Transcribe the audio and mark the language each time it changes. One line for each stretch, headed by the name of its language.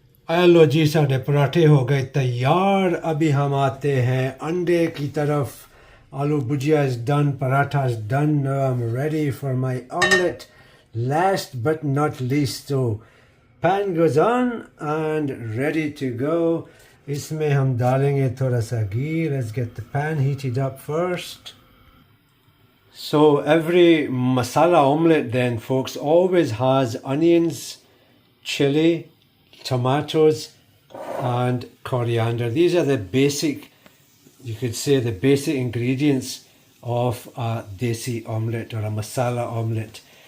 Hindi: Hello जी, साढ़े पराठे हो गए तैयार। अभी हम आते हैं अंडे की तरफ।
English: Aloo bhujia is done, paratha is done. Now I'm ready for my omelette. Last but not least, so pan goes on and ready to go.
Hindi: इसमें हम डालेंगे थोड़ा सा ghee.
English: Let's get the pan heated up first. So every masala omelette then, folks, always has onions, chili, tomatoes and coriander. These are the basic, you could say the basic ingredients of a Desi omelette or a masala omelette.